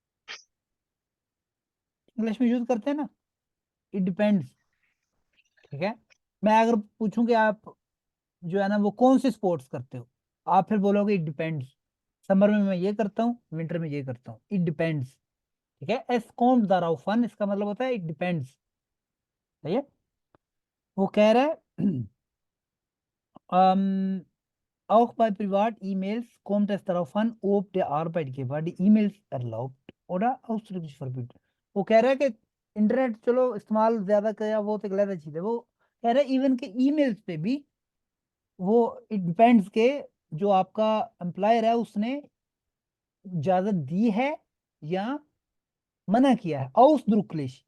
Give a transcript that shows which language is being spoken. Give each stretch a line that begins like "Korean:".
Hindi: English में use करते हैं ना,
English: It depends.
Hindi: ठीक है, मैं अगर पूछूं कि आप जो है ना वो कौन से स्पोर्ट्स करते हो, आप फिर बोलोगे
English: it depends,
Hindi: समर में मैं ये करता हूँ, विंटर में ये करता हूँ, इट डिपेंड्स। ठीक है, एस कौन दाराउफ फन, इसका मतलब होता है
English: It depends.
Hindi: सही है, वो कह रहा है
German: auch bei Privat-E-Mails kommt es darauf an, ob der Arbeitgeber die E-Mails erlaubt oder ausdrücklich verbietet।
Hindi: वो कह रहा है कि इंटरनेट चलो इस्तेमाल ज्यादा किया वो तो गलत चीज है, वो कह रहा है इवन के ईमेल्स पे भी वो
English: it depends
Hindi: के जो आपका एम्प्लॉयर है उसने इजाजत दी है या मना किया है।